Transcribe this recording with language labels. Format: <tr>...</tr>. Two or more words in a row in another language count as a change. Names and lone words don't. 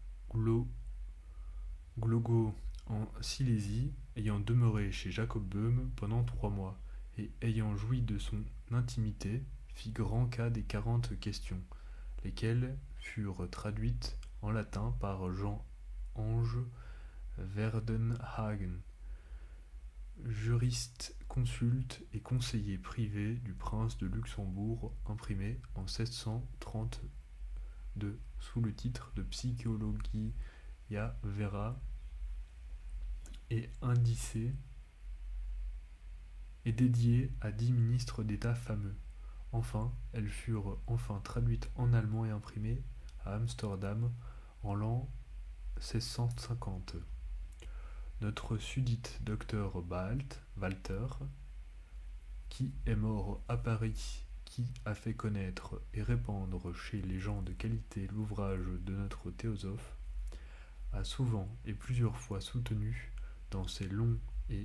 <fr>Glogo en Silésie, ayant demeuré chez Jacob Böhme pendant 3 mois, et ayant joui de son intimité, fit grand cas des 40 questions, lesquelles furent traduites en latin par Jean-Ange Verdenhagen, juriste consulte et conseiller privé du prince de Luxembourg, imprimé en 1632 sous le titre de Psychologia Vera et indicé et dédié à 10 ministres d'État fameux. Enfin, elles furent traduites en allemand et imprimées à Amsterdam en l'an 1650. Notre sudite docteur Walter, qui est mort à Paris, qui a fait connaître et répandre chez les gens de qualité l'ouvrage de notre théosophe, a souvent et plusieurs fois soutenu dans ses longs et</fr>